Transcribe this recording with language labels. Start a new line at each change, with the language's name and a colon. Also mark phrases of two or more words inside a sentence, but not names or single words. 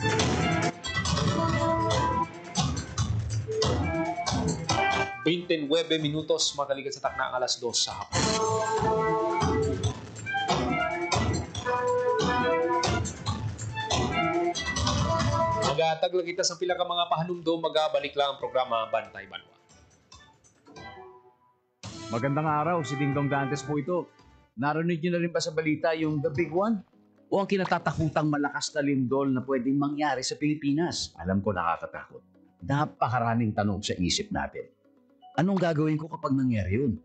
Hiligaynon: 29 minutos makaligat sa takna ang alas 2 sa hapon. Magatag lang kita sa pila ka mga pahanumdom, magabalik lang ang programa Bantay Banwa.
Filipino: Magandang araw, si Dingdong Dantes po ito. Narinig niyo na rin ba sa balita yung The Big One? O ang kinatatakutang malakas na lindol na pwedeng mangyari sa Pilipinas? Alam ko nakakatakot. Napakaraming tanong sa isip natin. Anong gagawin ko kapag nangyari yun?